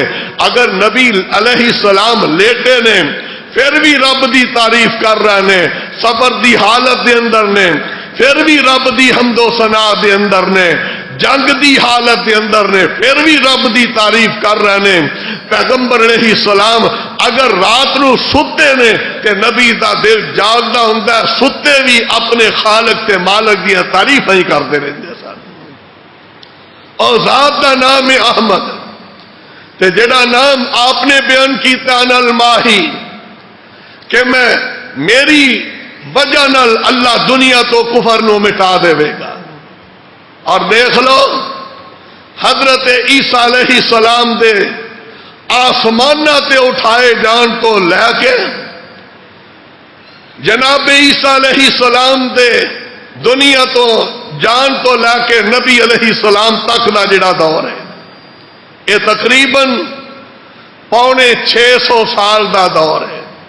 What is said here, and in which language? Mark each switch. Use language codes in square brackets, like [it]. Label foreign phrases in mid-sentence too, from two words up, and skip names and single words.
[pa] اگر نبی [ar] علیہ السلام [pa] لیٹے نے پھر بھی رب دی تعریف کر رہے نے، سفر دی حالت دے اندر نے پھر بھی رب دی حمد و ثنا دے اندر نے، جنگ دی حالت دے اندر نے پھر بھی رب دی تعریف کر رہے نے. پیغمبر [ar] علیہ السلام [pa] اگر رات نو ستے نے کہ نبی دا دل جاگدا ہوندا ہے، ستے بھی اپنے خالق تے مالک دی تعریف ہی کرتے رہتے سن. اور ذات دا نام ہے احمد، تے جڑا نام آپ نے بیان کیتا [ar] ان الماہی [pa] کہ میں میری وجہ نال اللہ دنیا تو کفر نو مٹا دے گا۔ اور دیکھ لو حضرت عیسیٰ [ar] علیہ السلام [pa] دے آسمانہ تے اٹھائے جان تو لے کے جناب عیسیٰ [ar] علیہ السلام [pa] دے دنیا تو جان تو لے کے نبی [ar] علیہ السلام [pa] تک دا جڑا دور ہے یہ تقریباً 650 سال دا دور ہے۔